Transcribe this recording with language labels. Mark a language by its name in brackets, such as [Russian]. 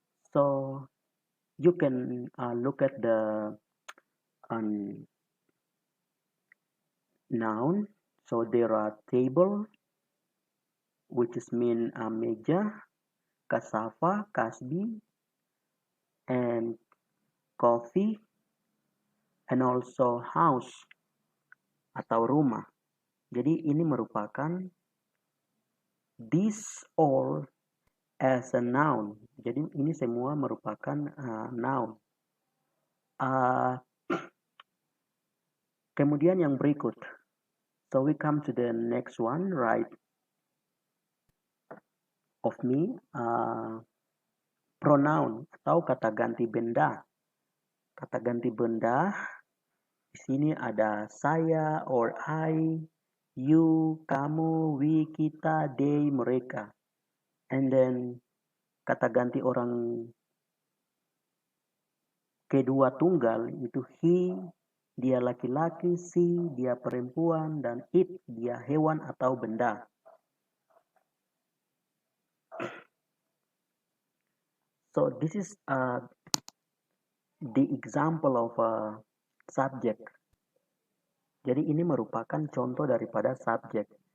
[English] So you can look at the noun. So there are table, which is mean [Indonesian] meja, [English] cassava, [Indonesian] kasbi, [English] and coffee, and also house [Indonesian] atau rumah. Jadi ini merupakan [English] this all as a noun. [Indonesian] Jadi ini semua merupakan noun. Kemudian yang berikut. [English] So we come to the next one, right of me. [Indonesian] Pronoun atau kata ganti benda. Kata ganti benda di sini ada saya [English] or I, you, [Indonesian] kamu, [English] we, [Indonesian] kita, [English] they, [Indonesian] mereka. And then kata ganti orang kedua tunggal itu [English] he, [Indonesian] dia laki-laki, [English] she, [Indonesian] dia perempuan, dan [English] it, [Indonesian] dia hewan atau benda. [English] So this is the example of a subject. [Indonesian] Jadi ini merupakan contoh daripada subject.